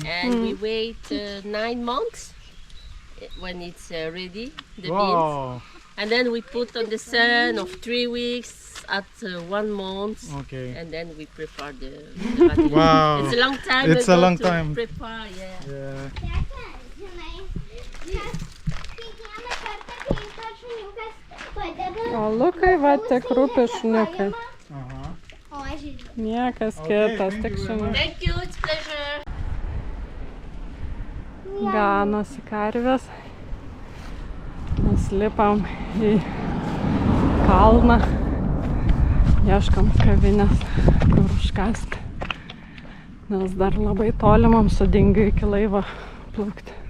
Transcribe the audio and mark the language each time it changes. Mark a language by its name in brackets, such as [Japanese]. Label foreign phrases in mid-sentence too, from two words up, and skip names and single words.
[English] and we wait 9 months when it's ready, the beans. Wow. And then we put on the sun of 3 weeks at 1 month, Okay. and then we prepare the vanilla. Wow. It's a long time. It's a ago long to time. Prepare, yeah. Yeah. [Lithuanian] O Lukai va tik rūpi šuniukai. Aha. O, aš žinau. Niekas [English] Okay, [Lithuanian] kitas, [English] thank [Lithuanian] tik [English] you. [Lithuanian] šuniukai. [English] Thank you, it's pleasure. [Lithuanian] Ganosi karvės. Mes lipam į kalną. Ieškam kavinės, kur užkasti. Nes dar labai toli mums su dingiu iki laivo plaukti.